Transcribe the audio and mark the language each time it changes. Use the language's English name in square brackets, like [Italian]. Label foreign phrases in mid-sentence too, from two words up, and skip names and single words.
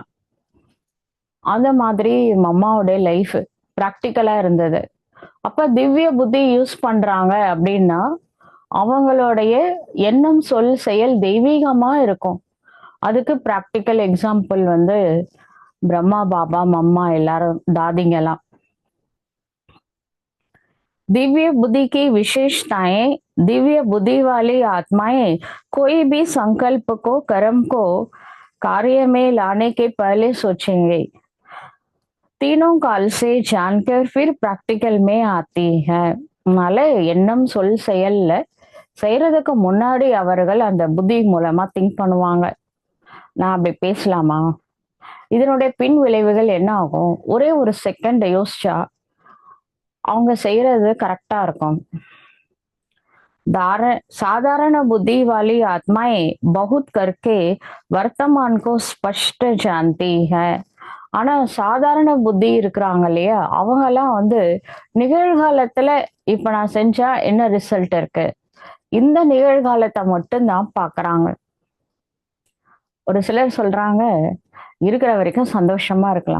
[Tamil] அந்த மாதிரி மம்மாவுடைய [English] life practical [Tamil] இருந்தது. அப்ப திவ்ய புத்தி யூஸ் பண்றாங்க அப்படின்னா அவங்களுடைய எண்ணம் சொல் செயல் தெய்வீகமா இருக்கும். அதுக்கு [English] practical example [Tamil] வந்து பிரம்மா பாபா மம்மா எல்லாரும் தாதிங்கெல்லாம். [Hindi] दिव्य बुद्धि की विशेषताएं. दिव्य बुद्धि वाली आत्माएं कोई भी संकल्प को कर्म को कार्य में लाने के पहले सोचेंगे. तीनों काल से जानकर फिर प्रैक्टिकल में आती है. [Tamil] அதனால எண்ணம் சொல் செயல்ல செய்யறதுக்கு முன்னாடி அவர்கள் அந்த புத்தி மூலமா திங்க் பண்ணுவாங்க. நான் அப்படி பேசலாமா, இதனுடைய பின் விளைவுகள் என்ன ஆகும், ஒரே ஒரு செகண்ட் யோசிச்சா அவங்க செய்யறது கரெக்டா இருக்கும். [Hindi] साधारण बुद्धि वाली आत्माएं बहुत करके वर्तमान को स्पष्ट जानती है. [Tamil] ஆனா சாதாரண புத்தி இருக்கிறாங்க இல்லையா, அவங்க எல்லாம் வந்து நிகழ்காலத்துல இப்ப நான் செஞ்சா என்ன ரிசல்ட் இருக்கு, இந்த நிகழ்காலத்தை மட்டும் தான் பாக்குறாங்க. ஒரு சிலர் சொல்றாங்க இருக்கிற வரைக்கும் சந்தோஷமா இருக்கலாம்.